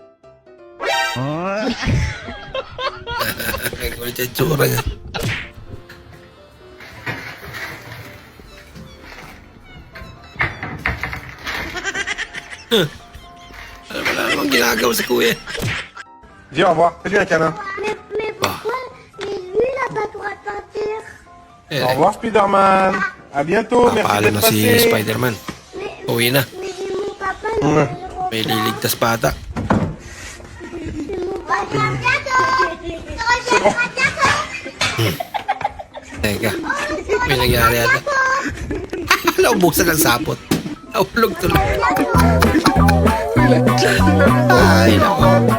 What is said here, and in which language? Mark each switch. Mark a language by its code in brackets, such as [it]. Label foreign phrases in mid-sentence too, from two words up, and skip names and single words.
[tl] Ay, kulit yung tsura niya. Wala namang ginagawa sa kuya. [fr] Viens, au revoir. Salut, un câlin. Mais pourquoi lui, il a pas le droit de partir? Au revoir, Spider-Man. À bientôt. Merci [tl] Papaalam [fr] d'être [tl] na si [fr] passé. [tl] Spider-Man. Uwi na. [fr] Mais mon papa, [tl] May liligtas pa ata. [fr] mon papa, [tl] Teka, may nangyari ata. Naubusan ng sapot. Naulog tuloy. Ay, nako.